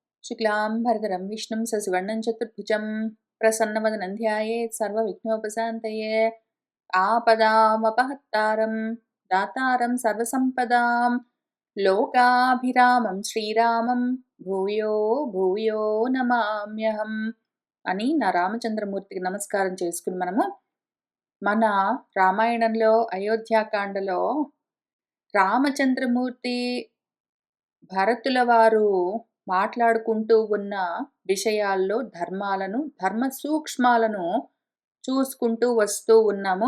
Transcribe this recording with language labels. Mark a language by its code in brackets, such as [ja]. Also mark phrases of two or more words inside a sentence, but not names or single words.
[sa] शुक्लाम्बरधरं विष्णुं सशिवर्णं चतुर्भुजं प्रसन्नवदनं ध्यायेत् सर्वविघ्नोपशान्तये आपदामपहत्तारं दातारं सर्वसम्पदां लोकाभिरामं श्रीरामं भूयो भूयो नमाम्यहम् [te] అని నా రామచంద్రమూర్తికి నమస్కారం చేసుకుని మన రామాయణంలో అయోధ్యాకాండలో రామచంద్రమూర్తి భరతుల వారు మాట్లాడుకుంటూ ఉన్న విషయాల్లో ధర్మ సూక్ష్మాలను చూసుకుంటూ వస్తూ ఉన్నాము.